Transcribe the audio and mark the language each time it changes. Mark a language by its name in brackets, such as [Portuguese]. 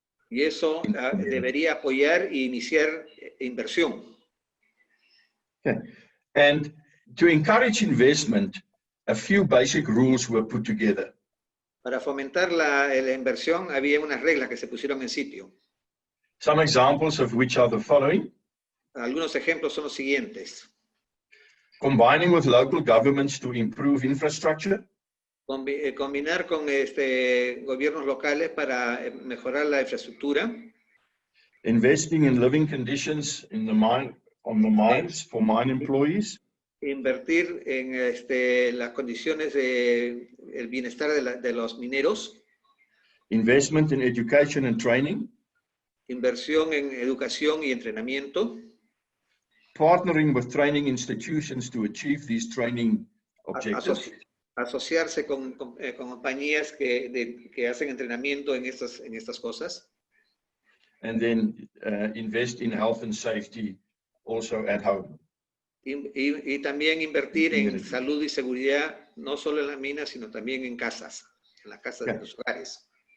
[Spanish] Y eso debería apoyar e iniciar inversión. [English] Okay. And to encourage investment, a few basic rules were put together. [Spanish] Para fomentar la inversión había unas reglas que se pusieron en sitio. [English] Some examples of which are the following. [Spanish] Algunos ejemplos son los siguientes. [English] Combining with local governments to improve infrastructure. [Spanish] Combinar con gobiernos locales para mejorar la infraestructura. [English] Investing in living conditions in the mine, on the mines for mine employees. [Spanish] Invertir en las condiciones el bienestar de los mineros. [English] Investment in education and training. [Spanish] Inversión en educación y entrenamiento. [English] Partnering with training institutions to achieve these training objectives. [Spanish] Asociarse con compañías que hacen entrenamiento en estas cosas. [English] And then invest in health and safety also at home. [Spanish] Y también invertir en salud y seguridad, no solo en las minas, sino también en casas, en las casas de los hogares.